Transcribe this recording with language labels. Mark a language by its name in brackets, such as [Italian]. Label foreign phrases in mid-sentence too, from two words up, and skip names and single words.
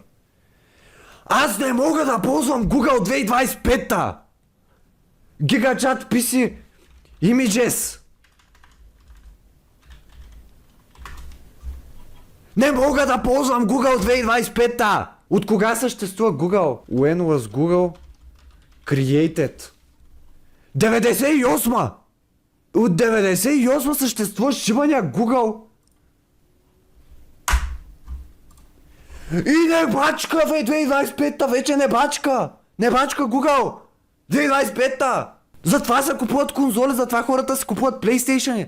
[Bulgarian] Аз не мога да ползвам Google 2025-та! GigaChat PC Images! Не мога да ползвам Google 2025-та! От кога съществува Google? [English] When was Google created? [Bulgarian] 98! От 98 съществува шибания Google. И не бачка, 2025-та, вече не бачка. Не бачка Google. 2025-та. Затова се купуват конзоли, затова хората се купуват PlayStation.